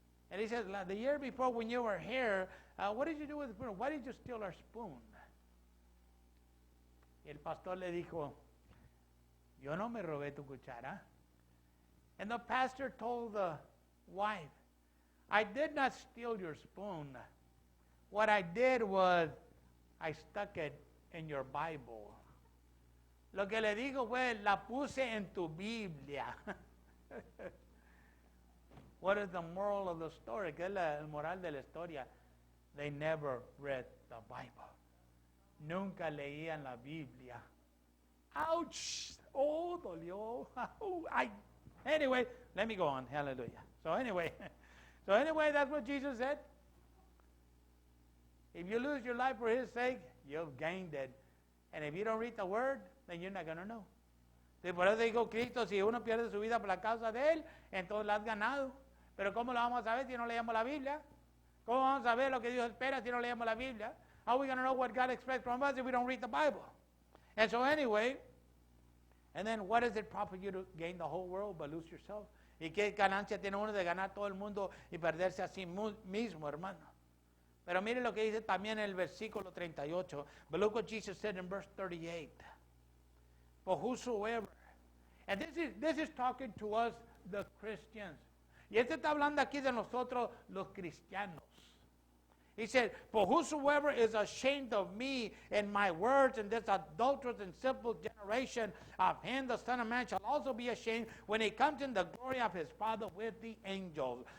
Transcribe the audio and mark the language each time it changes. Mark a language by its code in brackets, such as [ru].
[en] And he says, the year before when you were here, what did you do with the spoon? Why did you steal our spoon? [es] Y el pastor le dijo, yo no me robé tu cuchara. [en] And the pastor told the wife, I did not steal your spoon. What I did was, I stuck it in your Bible. [es] Lo que le dijo fue, la puse en tu Biblia. [en] What is the moral of the story? [es] ¿Qué es el moral de la historia? [en] They never read the Bible. [es] Nunca leían la Biblia. [en] Ouch! Oh, [es] dolió. [en] Anyway, let me go on. Hallelujah. So anyway, that's what Jesus said. If you lose your life for His sake, you've gained it. And if you don't read the Word, then you're not going to know. [es] Entonces, por eso digo, Cristo, si uno pierde su vida por la causa de Él, entonces la has ganado. Pero ¿cómo lo vamos a saber si no leemos la Biblia? ¿Cómo vamos a ver lo que Dios espera si no leemos la Biblia? [en] How are we going to know what God expects from us if we don't read the Bible? And so anyway, and then what does it profit you to gain the whole world but lose yourself? [es] ¿Y qué ganancia tiene uno de ganar todo el mundo y perderse a sí mismo, hermano? Pero mire lo que dice también en el versículo 38. [en] But look what Jesus said in verse 38. For whosoever, and this is talking to us, the Christians. [es] Y este está hablando aquí de nosotros, los cristianos. [en] He said, for whosoever is ashamed of me and my words in this adulterous and simple generation, of him the Son of Man shall also be ashamed when he comes in the glory of his Father with the angels.